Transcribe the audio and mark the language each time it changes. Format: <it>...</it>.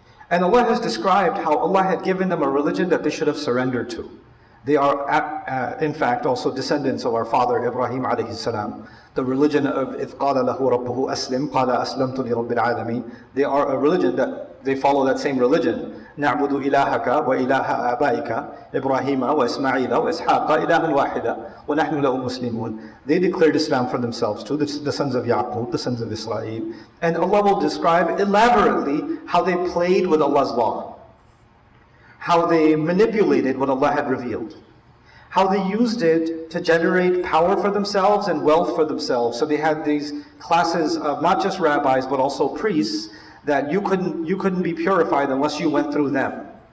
<en>And Allah has described how Allah had given them a religion that they should have surrendered to. They are, in fact, also descendants of our father Ibrahim alayhi salam. The religion of</en> <ar>إِذْ قَالَ لَهُ رَبُّهُ أَسْلِمْ قَالَ أَسْلَمْتُ لِرَبِّ الْعَالَمِينَ.</ar> <en>They are a religion that they follow that same religion</en> <ar>نعبد إلهك وإله آبائك إبراهيم وإسماعيل وإسحاق إلها واحدا ونحن له مسلمون.</ar> <en>They declared Islam for themselves too, the sons of Yaqub, the sons of Israel. And Allah will describe elaborately how they played with Allah's law, how they manipulated what Allah had revealed, how they used it to generate power for themselves and wealth for themselves. So they had these classes of not just rabbis but also priests that you couldn't be purified unless you went through them.</en>